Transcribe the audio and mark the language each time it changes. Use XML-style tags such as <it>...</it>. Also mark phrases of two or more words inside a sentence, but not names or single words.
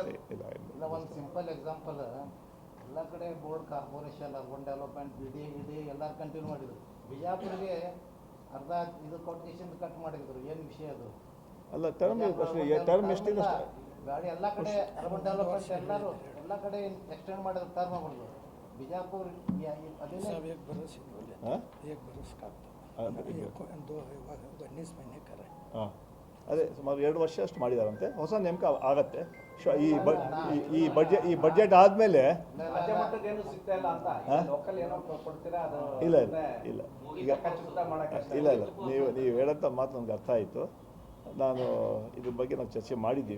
<kn>ಇಲ್ಲ, ಒಂದು</kn> <en>simple example,</en> <kn>ಎಲ್ಲ ಕಡೆ</kn> <en>board, corporation, urban development,</en> <kn>BD ಎಲ್ಲರೂ ಕಂಟಿನ್ಯೂ ಮಾಡಿದ್ರು. ಬಿಜಾಪುರಿಗೆ ಅರ್ಧ ಇದು ಕೊಟ್ಟು ಕಟ್ ಮಾಡಿದ್ರು. ಏನು ವಿಷಯ ಅದು? ಅಲ್ಲ</kn> <en>term term</en> <kn>ಎಷ್ಟಿದೆ ಅಷ್ಟು. ಗಾಡಿ ಎಲ್ಲ ಕಡೆ</kn> <en>urban development</en> <kn>ಎಲ್ಲ ಕಡೆ ಎಕ್ಸ್ಟೆಂಡ್ ಮಾಡಿದ್ರು ಟರ್ಮ್ಗಳು ಬಿಜಾಪುರ ಅದೇನೇ</kn> <hi>साहब एक बरस ही बोले हाँ? एक बरस का हाँ, दो 19 महीने का है</hi> <kn>ಹಾಂ ಅದೇ ಸುಮಾರು 2 ವರ್ಷ ಅಷ್ಟು ಮಾಡಿದಾರಂತೆ. ಹೊಸ ನೇಮಕ ಆಗತ್ತೆ ಈ ಬಡ್ಜೆಟ್ ಆದಮೇಲೆ. ರಾಜ್ಯ ಮಟ್ಟದ ಏನು ಸಿಗ್ತಾ ಇಲ್ಲ ಅಂತ ಹಾ? ಲೋಕಲ್ ಏನೋ ಕೊಡ್ತೀರಾ ಅದು ಇಲ್ಲ ಇಲ್ಲ ಈಗ ಖಚಿತ ಮಾಡಕ್ಕೆ ಇಲ್ಲ ನೀವು ಹೇಳಂತ ಮಾತು ನನಗೆ ಅರ್ಥ ಆಯಿತು. ನಾನು ಇದ್ರ ಬಗ್ಗೆ ನಾವು ಚರ್ಚೆ ಮಾಡಿದ್ದೀವಿ.</kn>